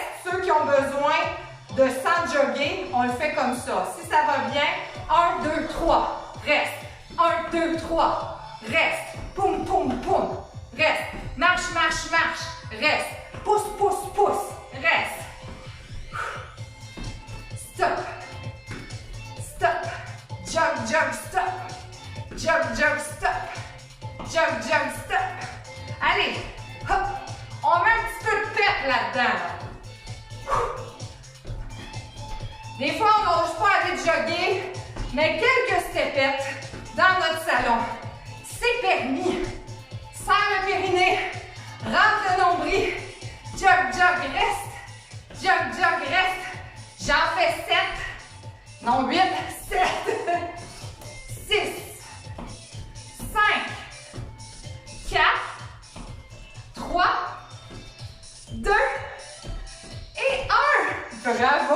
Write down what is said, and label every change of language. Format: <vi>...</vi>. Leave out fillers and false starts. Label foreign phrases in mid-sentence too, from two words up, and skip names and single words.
<fr>Ceux qui ont besoin de sans jogger, on le fait comme ça. Si ça va bien, 1, 2, 3, reste. 1, 2, 3, reste. Poum, poum, poum, reste. Marche, marche, marche, reste. Pousse, pousse, pousse, reste. Stop. Stop. Jog, jog, stop. Jog, jog, stop. Jog, jog, stop. Allez, hop. On met un petit peu de pep là-dedans. Des fois, on n'ose pas aller jogger, mais quelques stepettes dans notre salon, c'est permis. Serre le périnée, rentre le nombril, jog, jog, reste. Jog, jog, reste. J'en fais 7. Non, 8, 7, 6, 5, 4, 3, 2 et 1. Bravo!</fr>